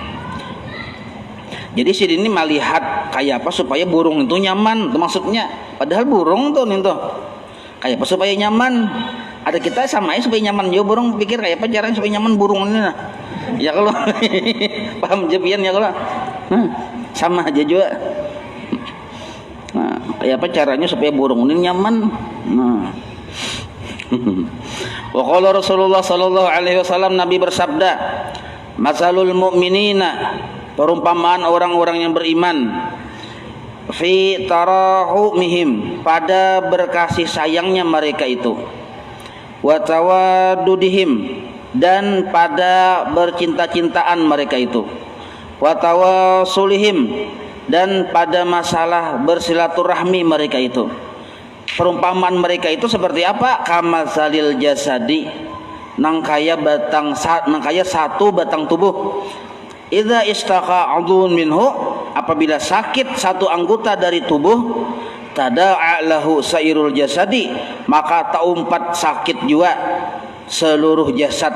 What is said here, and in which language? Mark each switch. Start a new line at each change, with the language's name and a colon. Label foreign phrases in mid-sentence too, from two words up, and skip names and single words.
Banjar: Jadi sidin ini melihat kayak apa supaya burung itu nyaman itu maksudnya, padahal burung tuh itu kayak apa supaya nyaman. Ada kita sama aja supaya nyaman juga burung, pikir kayak apa caranya supaya nyaman burung ini nah. Ya kalau paham jepian ya kalau sama aja juga. Nah, kayak apa caranya supaya burung ini nyaman? Nah.
Arabic: وقال رسول الله صلى الله عليه وسلم,
Banjar: Nabi bersabda,
Arabic: "مثل المؤمنين,"
Banjar: perumpamaan orang-orang yang beriman,
Arabic: "في تراحمهم,"
Banjar: pada berkasih sayangnya mereka itu,
Arabic: "وتوادهم,"
Banjar: dan pada bercinta-cintaan mereka itu,
Arabic: "وتواصلهم,"
Banjar: dan pada masalah bersilaturahmi mereka itu. Perumpamaan mereka itu seperti apa?
Arabic: كمثل الجسد,
Banjar: nangkaya satu batang tubuh.
Arabic: إذا اشتكى عضو منه,
Banjar: apabila sakit satu anggota dari tubuh,
Arabic: تداعى له سائر الجسد,
Banjar: maka taumpat sakit juga seluruh jasad.